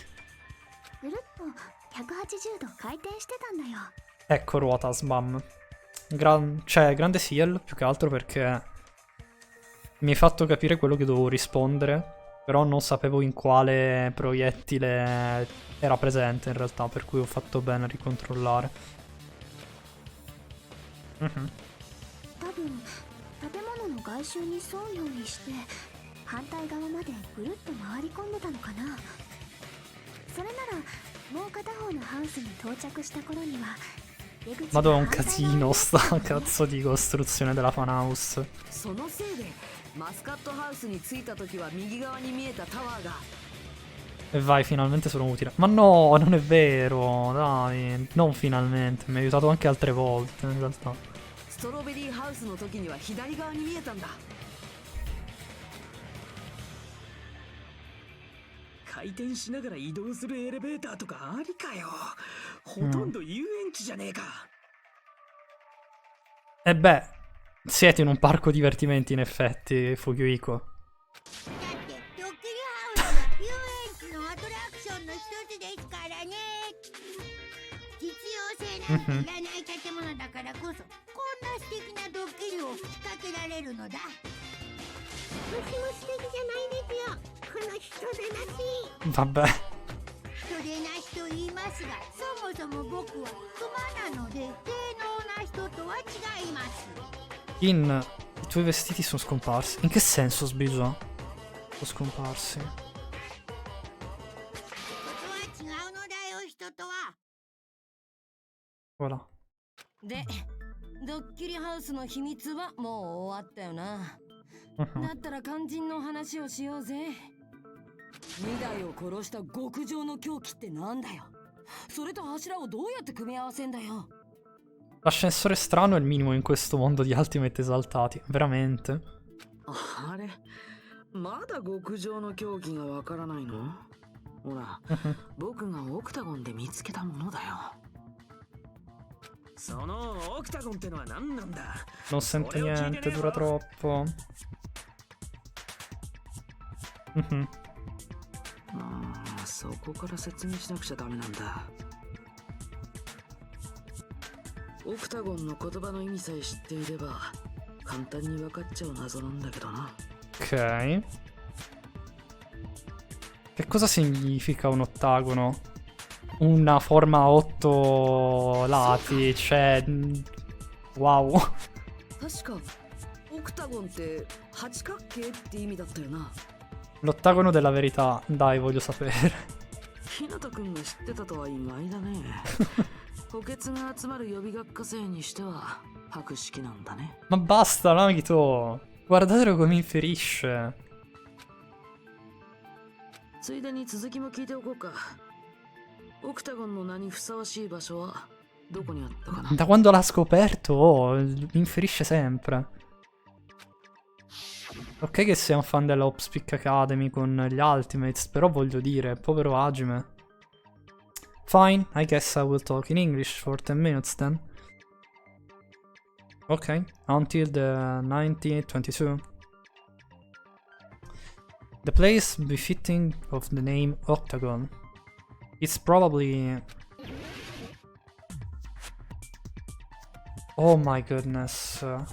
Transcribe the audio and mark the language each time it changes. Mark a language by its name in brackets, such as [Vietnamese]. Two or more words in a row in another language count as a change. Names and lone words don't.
[Italian] Ecco, ruota, sbam. Cioè, grande seal, più che altro perché mi hai fatto capire quello che dovevo rispondere, però non sapevo in quale proiettile era presente in realtà, per cui ho fatto bene a ricontrollare. Mhm. [Japanese] 反対側までぐるっと回り込んでたのかな。それならもう片方のハウスに到着した頃には出口 [Italian] Madonna, [Japanese] が [Italian] un [Japanese] 反対側 [Italian] casino [Japanese] に [Italian] sta cazzo di costruzione della funhouse. [Japanese] そのせいでマスカットハウスに着いた時は右側に見えたタワーが [Italian] E vai, finalmente sono utile. Ma no, non è vero, dai, non finalmente, mi ha aiutato anche altre volte in realtà. [Japanese] ストロベリーハウスの時には左側に見えたんだ。回転しながら移動するエレベーターとかありかよ。ほとんど遊園地じゃねえか。 [Italian] E beh, siete in un parco divertimenti in effetti, Fukiwiko. [Japanese] だってドッキリハウスは遊園地のアトラクションの一つですからね。実用性なんていらない建物だからこそ、こんな素敵なドッキリを仕掛けられるのだ。私も素敵じゃないですよ、この人でなし。 [Italian] Vabbè. [Japanese] 人でなしと言いますが、そもそも僕はクマなので低能な人とは違います。 [Italian] In, i tuoi vestiti sono scomparsi. In che senso, Sbisa? Sono scomparsi. [Japanese] ことは違うのだよ、人とは。 [Italian] Voilà. [Japanese] で、ドッキリハウスの秘密はもう終わったよな。だったら肝心の話をしようぜ。2台を殺した極上の凶器ってなんだよ。それと柱をどうやって組み合わせんだよ。 [Italian] L'ascensore strano è il minimo in questo mondo di Ultimate esaltati, veramente. [Japanese] あれ、まだ極上の凶器がわからないの？ほら、僕がオクタゴンで見つけたものだよ。そのオクタゴンってのは何なんだ？ [Italian] Non sento niente, dura troppo. [Japanese] そこから説明しなくちゃダメなんだ。オクタゴンの言葉の意味さえ知っていれば簡単に分かっちゃう謎なんだけどな。 [Italian] Ok. Che cosa significa un ottagono? Una forma a 8 lati, cioè... Wow. [Japanese] 確かオクタゴンって八角形って意味だったよな。 [Italian] L'ottagono della verità, dai, voglio sapere. [Japanese] ひなたくんが知ってたとは意外だね。補欠が集まる予備学科生にしては博識なんだね。 [Italian] Ma basta, Nagito. Guardate come inferisce. [Japanese] ついでに続きも聞いておこうか。オクタゴンの名にふさわしい場所はどこにあったかな？ [Italian] Da quando l'ha scoperto, oh, inferisce sempre. Ok che sei un fan della Opspeak Academy con gli Ultimates, però voglio dire, povero Hajime. Fine, [English] I guess I will talk in English for 10 minutes then. Okay, until the 1922. The place befitting of the name Octagon. It's probably... Oh my goodness.